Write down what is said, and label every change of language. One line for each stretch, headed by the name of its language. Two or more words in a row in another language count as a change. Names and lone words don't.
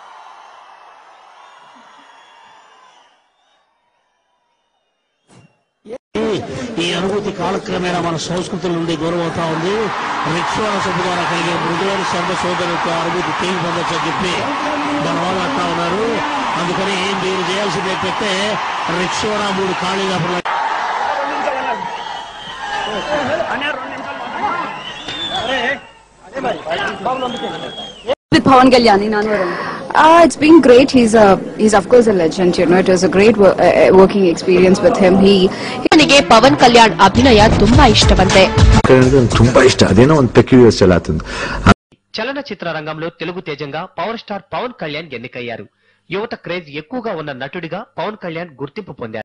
Telugu: ఈ అనుభూతి కాలక్రమేణా మన సంస్కృతుల నుండి దూరమవుతా ఉంది. రిక్షా సభ ద్వారా కలిగే మృదులైన సంఘ సోదరులకు అనుభూతి తేలి పొందొచ్చని చెప్పి మన వాళ్ళు అంటా ఉన్నారు. అందుకని మీరు చేయాల్సింది ఏంటంటే రిక్షా 3 ఖాళీగా
English: with Pawan Kalyan in Anwaram. It's been great. He's of course a legend. You know, it was a great working experience with him.
Kannada: ನನಗೆ ಪವನ್ ಕಲ್ಯಾಣ್ ಅಭಿನಯ ತುಂಬಾ ಇಷ್ಟವಂತೆ. ತುಂಬಾ ಇಷ್ಟ. ಅದೇನೋ ಒಂದು
English: peculiar style
Kannada: ಆತಂದು.
Telugu: చలనచిత్ర రంగంలో తెలుగు తేజంగా పవర్ స్టార్ పవన్ కళ్యాణ్ ఎన్నికయ్యారు. యువత క్రేజ్ ఎక్కువగా ఉన్న నటుడిగా పవన్ కళ్యాణ్ గుర్తింపు పొందారు.